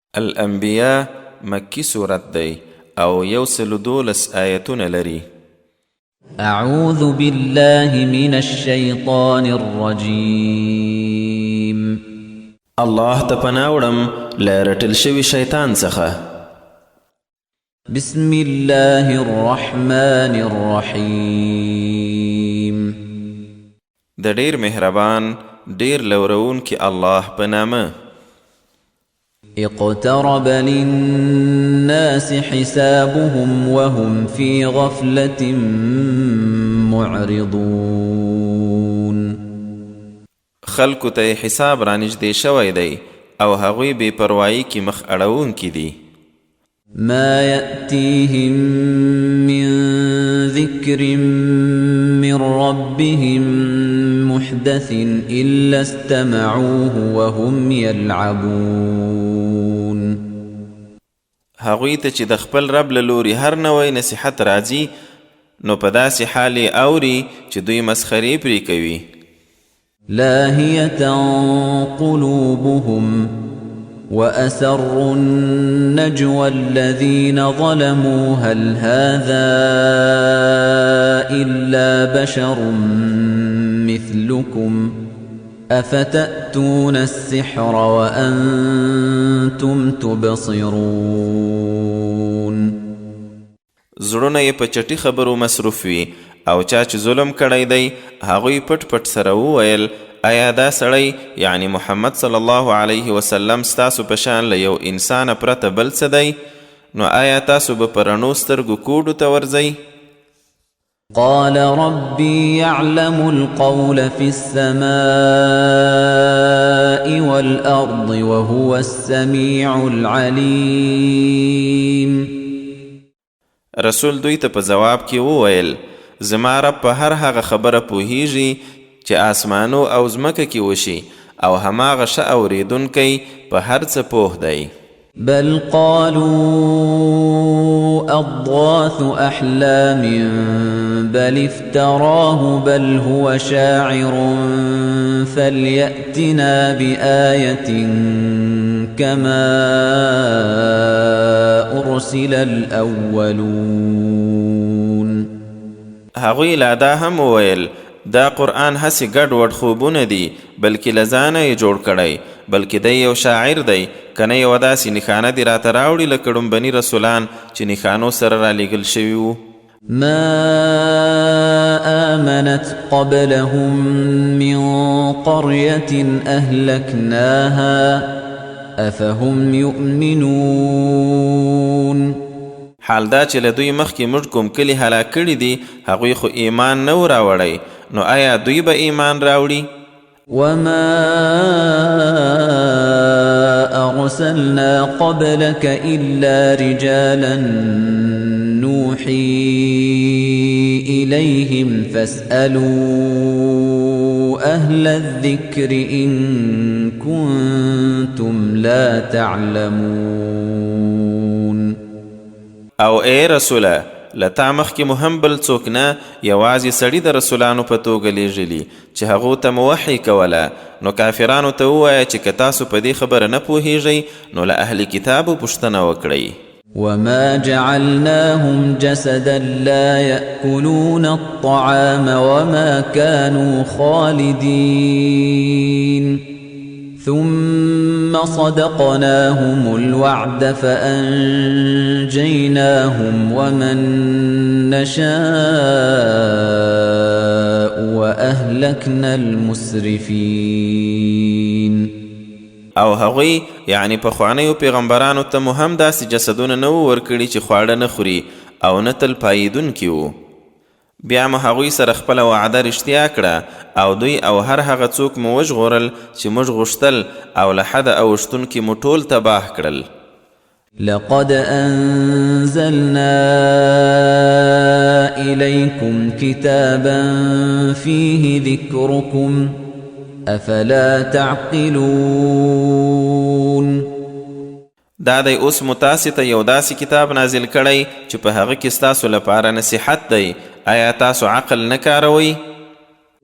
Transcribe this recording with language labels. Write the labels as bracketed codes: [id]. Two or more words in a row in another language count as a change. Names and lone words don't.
[ps] الانبیاء مکی صورت دی او 112 آیتونه لري. [ar] أعوذ بالله من الشيطان الرجيم. [ps] الله ته پناه وړم له رټل شوي شیطان څخه. [ar] بسم الله الرحمن الرحيم. [ps] د ډیر مهربان ډیر لورونکي الله په نامه. [ar] اقترب للناس حسابهم وهم في غفلة معرضون. [ps] خلکو ته حساب رانږدې شوی دی او هغوی بې پروایي کې مخ اړوونکي دي. [ar] ما يأتيهم من ذكر من ربهم محدث إلا استمعوه وهم يلعبون. [ps] هغوی ته چې د خپل رب له لوري هر نوی نصیحت راځي نو په داسې حال یې اوري چې دوی مسخرې پرې کوي. [ar] لاهية قلوبهم وأسروا النجوى الذين ظلموا هل هذا إلا بشر مثلكم أفتأتون السحر وأنتم تبصرون. [ps] زړونه یې په چټي خبرو مصروف وي او چا چې ظلم کړی دی هغوی پټ پټ سره وویل آیا دا سړی یعنی محمد [ar] صلی الله علیه وسلم [ps] ستاسو په شان له یو انسان پرته بل څه دی؟ نو آیا تاسو به په رڼو سترګو کوډو ته ورځئ؟ [ar] قال ربي يعلم القول في السماء والأرض وهو السميع العليم. [ps] رسول دوی ته په جواب کې وویل زما رب په هر هغه خبره پوهیږي چې آسمانو او ځمکه کې وشي او هماغه ښه اورېدونکی په هر څه پوه دی. [ar] بل قالوا أضغاث أحلام بل افتراه بل هو شاعر فليأتنا بآية كما أرسل الأولون. [ps] هغوی لا دا هم وویل دا قرآن هسې ګډ وډ خوبونه دي بلکې له ځانه یې جوړ کړی بلکې دی یو شاعر دی کنه یوه داسې نښانه دې راته راوړي لکه ډومبني رسولان چې نښانو سره رالیږل شوي وو. [ar] ما آمنت قبلهم من قرية أهلكناها أفهم يؤمنون. [ps] حال دا چې له دوی مخکې موږ کوم کلي هلاک کړي دي هغوی خو ایمان نه و راوړی نو آیا دوی به ایمان راوړي؟ [ar] وما أرسلنا قبلك إلا رجالا نوحي إليهم فاسألوا أهل الذكر إن كنتم لا تعلمون. [ps] او اے رسوله لتا مخکې مو هم بل څوک نه یوازې سړي د رسولانو په توګه لیږلي چې هغو ته مو وحی کوله نو کافرانو ته ووایه چې که تاسو په دې خبره نه پوهیږئ نو له اهل کتابو پوښتنه وکړئ. [ar] وما جعلناهم جسدا لا يأكلون الطعام وما كانوا خالدين ثم صدقناهم الوعد فأنجيناهم ومن نشاء وأهلكنا المسرفين. [ps] او هغوی یعنی پخوانیو پیغمبرانو ته مو هم داسې جسدونه نه وو ورکړي چې خواړه نه خوري او نه تل پاییدونکي وو. بیا مو هغوی سره خپله وعده رښتیا کړه او دوی او هر هغه څوک مو وژغورل چې موږ غوښتل او له حده اوښتونکي مو ټول تباه کړل. [ar] لقد أنزلنا إليكم كتابا فيه ذكركم أفلا تعقلون. [ps] دا دی اوس مو تاسې ته یو داسې کتاب نازل کړی چې په هغه کې ستاسو لپاره نصیحت دی آیا تاسو عقل نه کاروئ؟